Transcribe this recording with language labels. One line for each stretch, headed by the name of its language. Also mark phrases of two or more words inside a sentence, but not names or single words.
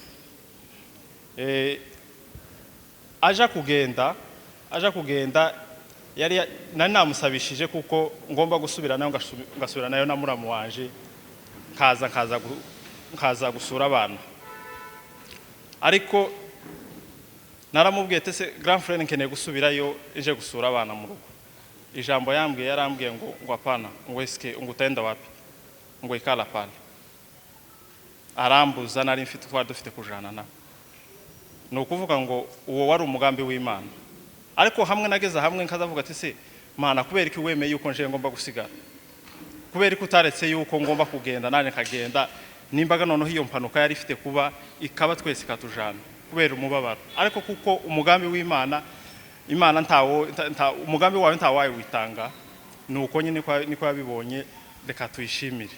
Rundi: Aja kugenda yari nari namusabishije kuko ngomba gusubira nayo ngasubira nayo na muramu wanje nkaza gusura abana ariko naramubwiye tese
French: grand frère
Rundi: nkeneye gusubirayo eje gusura abana mu rugo ijambo yarambwiye ngo apana ngo eske
Swahili: utaenda wapi
Rundi: ngo
Swahili: ikala pale
Rundi: arambuza nari mfite twari dufite kujana na ni ukuvuga ngo uwo wari umugambi w'Imana ariko hamwe nageza hamwe nkazavuga ati se Mana kubera iki wemeye yuko nje ngomba gusigara kubera ko utaretse yuko ngomba kugenda nane kagenda nimbaga noneho iyo mpanuka yari ifite kuba ikaba twese katujana kubera umubabaro ariko kuko umugambi w'Imana umugambi wawe ntawaye witanga nuko nyine niko yabibonye reka tuyishimire.